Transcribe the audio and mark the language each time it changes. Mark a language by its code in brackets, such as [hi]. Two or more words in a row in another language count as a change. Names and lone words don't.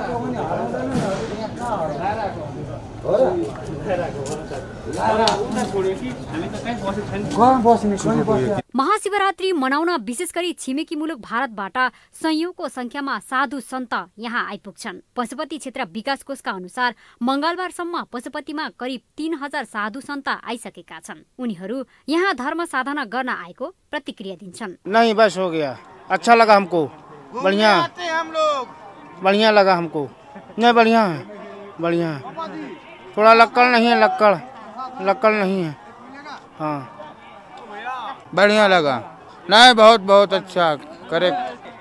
[ne] महाशिवरात्रि मनाउन विशेष गरी छिमेकी मुलुक भारतबाट सयौंको संख्यामा साधु सन्त यहाँ आइपुग्छन्। पशुपति क्षेत्र विकास कोषका अनुसार मंगलबारसम्म पशुपतिमा करिब 3000 साधु सन्त आइसकेका छन्। उनीहरू यहाँ धर्म साधना गर्न आएको प्रतिक्रिया दिन्छन्। [hi] नहीं, बस हो गया, अच्छा लगा हमको, बढ़िया लगा हमको, नहीं बढ़िया है, बढ़िया है, थोड़ा लक्कड़ नहीं है, लक्कड़ नहीं है, हाँ बढ़िया लगा, नहीं बहुत अच्छा, करेक्ट।